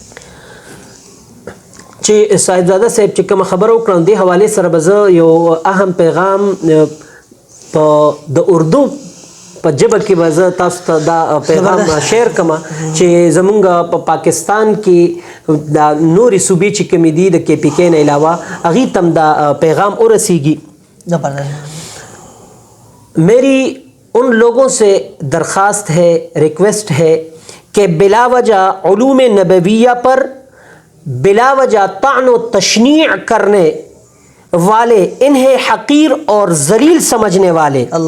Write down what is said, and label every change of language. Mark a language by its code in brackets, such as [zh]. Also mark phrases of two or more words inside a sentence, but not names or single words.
[ps] چې صاحبزاده صاحب چې کومه خبره وکړم دې حوالې سره به زه یو اهم پیغام په د اردو په ژبه کې به زه تاسو ته دا پیغام شیر کړم چې زمونږ په پاکستان کې دا نورې صوبې چې کومې دي د کې پی کې نه علاوه هغې ته هم دا پیغام ورسیږي. [ur] میری ان لوگوں سے درخواست ہے، ریکویسٹ ہے کہ بلا وجہ علوم نبویہ پر بلا وجہ طعن و تشنیع کرنے والے، انہیں حقیر اور ذلیل سمجھنے والے